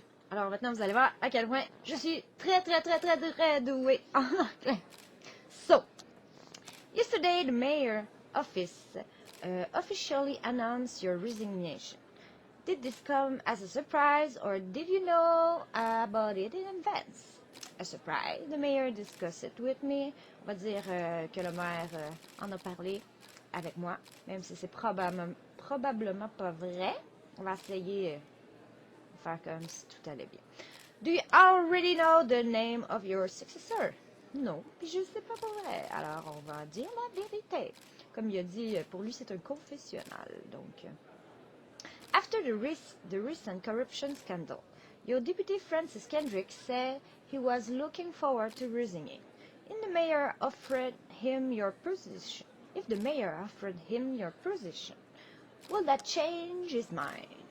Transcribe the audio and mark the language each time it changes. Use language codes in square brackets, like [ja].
[fr] Alors maintenant, vous allez voir à quel point je suis très douée en anglais. [en] So, yesterday the mayor office officially announced your resignation. Did this come as a surprise or did you know about it in advance? A surprise. The mayor discussed it with me. [fr] On va dire que le maire en a parlé avec moi, même si c'est probablement pas vrai. On va essayer de faire comme si tout allait bien. Do you already know the name of your successor? Non, puis je ne sais pas pour vrai. Alors, on va dire la vérité. Comme il a dit, pour lui, c'est un confessionnal. [en] Donc, after the recent corruption scandal, your deputy Francis Kendrick said he was looking forward to resigning. If the mayor offered him your position, will that change his mind?